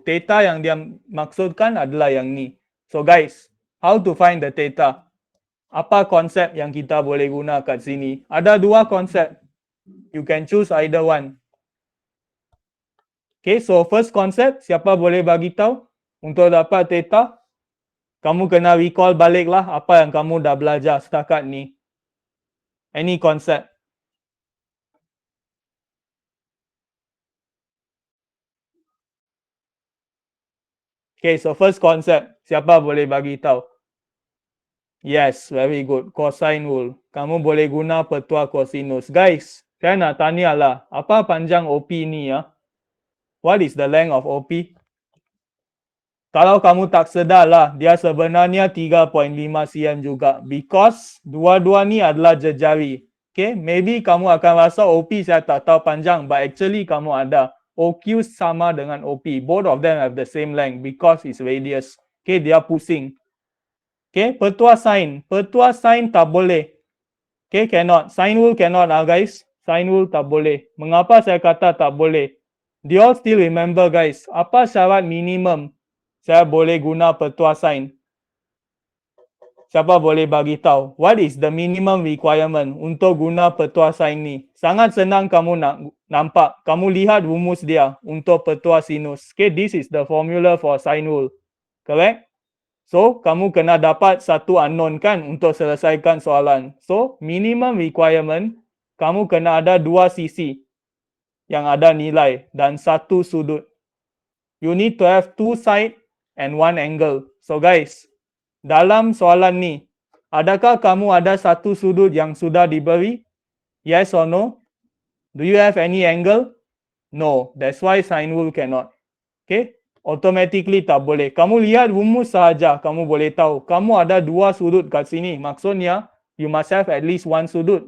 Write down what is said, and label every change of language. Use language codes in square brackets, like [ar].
[ms] Theta yang dia maksudkan adalah yang ni. [en] So, guys, how to find the theta? [ms] Apa konsep yang kita boleh guna kat sini? Ada dua konsep. [en] You can choose either one. [ms] Okay, so first konsep, siapa boleh bagi tahu? Untuk dapat theta, kamu kena recall balik lah apa yang kamu dah belajar setakat ni. [en] Any concept? Okay, so first concept, [ms] siapa boleh bagi tahu? [en] Yes, very good. Cosine rule. [ms] Kamu boleh guna petua cosinus. Guys, saya nak tanya lah, apa panjang OP ni ya? [en] What is the length of OP? [ms] Kalau kamu tak sedar lah, dia sebenarnya 3.5 cm juga. Because dua-dua ni adalah jejari. Okay, maybe kamu akan rasa OP saya tak tahu panjang, but actually kamu ada. OQ sama dengan OP. [en] Both of them have the same length because it's radius. [ms] Okay, dia pusing. Okay, petua sin. Petua sin tak boleh. Okay, cannot. [en] Sine rule cannot lah guys. [ms] Sine rule tak boleh. Mengapa saya kata tak boleh? [en] Do you all still remember guys? [ms] Apa syarat minimum saya boleh guna petua sin? Siapa boleh bagi tahu? [en] What is the minimum requirement [ms] untuk guna petua sin ni? Sangat senang kamu nak nampak. Kamu lihat rumus dia untuk petua sinus. [en] Okay, this is the formula for sine rule. Correct? [ms] So, kamu kena dapat satu unknown kan untuk selesaikan soalan. So, minimum requirement, kamu kena ada dua sisi yang ada nilai dan satu sudut. [en] You need to have two side and one angle. [ms] So guys, dalam soalan ni, adakah kamu ada satu sudut yang sudah diberi? [en] Yes or no? Do you have any angle? No. That's why sine rule cannot. [ms] Okay? Automatically tak boleh. Kamu lihat rumus sahaja, kamu boleh tahu. Kamu ada dua sudut kat sini. [en] Maksudnya, you must have at least one sudut.